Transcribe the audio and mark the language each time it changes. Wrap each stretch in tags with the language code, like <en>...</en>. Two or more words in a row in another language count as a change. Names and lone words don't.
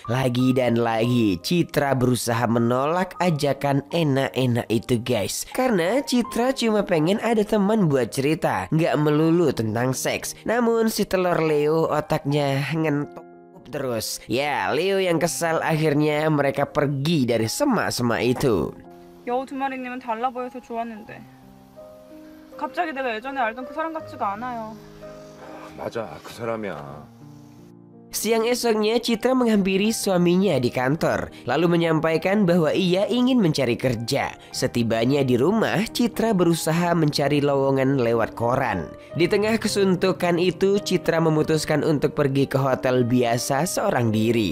<id>Lagi dan lagi Citra berusaha menolak ajakan enak-enak itu guys. Karena Citra cuma pengen ada teman buat cerita, nggak melulu tentang seks. Namun si telur Leo otaknya ngentok terus. Ya, Leo yang kesal, akhirnya mereka pergi dari semak-semak itu.</id> <ko>여우 두 마리님은 달라 보여서 좋았는데 갑자기 내가 예전에 알던 그 사람 같지가 않아요. 맞아, 그 사람이야.</ko> <id>Siang esoknya Citra menghampiri suaminya di kantor, lalu menyampaikan bahwa ia ingin mencari kerja. Setibanya di rumah, Citra berusaha mencari lowongan lewat koran. Di tengah kesuntukan itu, Citra memutuskan untuk pergi ke hotel biasa seorang diri.</id>